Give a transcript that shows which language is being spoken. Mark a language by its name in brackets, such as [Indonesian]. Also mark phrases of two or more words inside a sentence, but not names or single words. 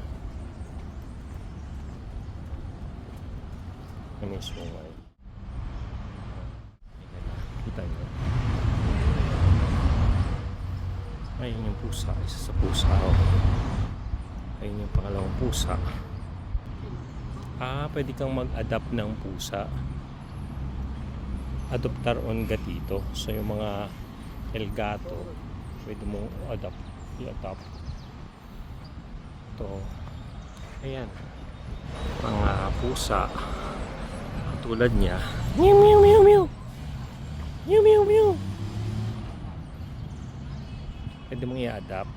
[Filipino] May sungay. Kita nyo. Ayun yung pusa. Isa sa pusa. Oh. Ayun yung pangalawang pusa. Pwede kang mag-adapt ng pusa. [Spanish] Adoptar on gatito. [Filipino] So yung mga [Spanish] el gato, [Filipino] pwede mo i-adopt. Ito. Ayan. Mga pusa. Tulad niya. Meow, meow, meow, meow. Meow, meow, meow. Pwede mong i-adapt.